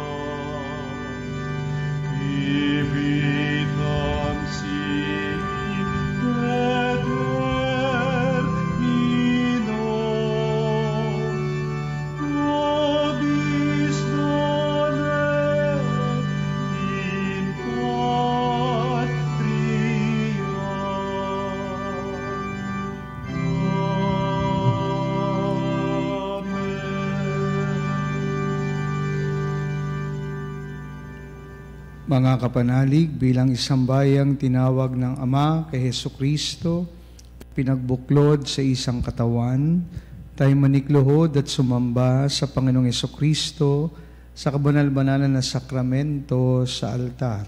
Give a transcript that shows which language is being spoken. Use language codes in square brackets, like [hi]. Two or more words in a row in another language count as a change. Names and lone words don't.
[la] Vivitam sic et termino, nobis donet in patria. [tl] Mga kapanalig, bilang isang bayang tinawag ng Ama kay Hesukristo, pinagbuklod sa isang katawan, tayo manikluhod at sumamba sa Panginoong Hesukristo sa kabanal-banalan na sakramento sa altar.